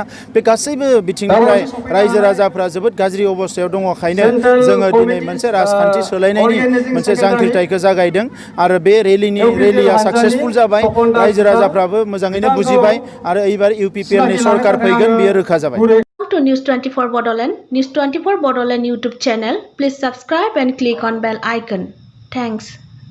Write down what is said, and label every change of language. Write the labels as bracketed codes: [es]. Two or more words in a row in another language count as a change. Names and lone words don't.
[brx] बे गासैबो बिथिंनिफ्राय रायजो राजाफ्रा जोबोद गाज्रि अबस्थायाव दङखायनो जोङो दिनै मोनसे राजखान्थि सोलायनायनि मोनसे जांख्रिथायखौ जागायदों आरो बे रेलिया साक्सेसफुल जाबाय। रायजो राजाफ्राबो मोजाङैनो बुजिबाय आरो एबार इउपिपिएलनि सरकार फैगोन बेयो रोखा जाबाय। [en] To News 24 Bodoland, News 24 Bodoland YouTube channel. Please subscribe and click on bell icon. Thanks.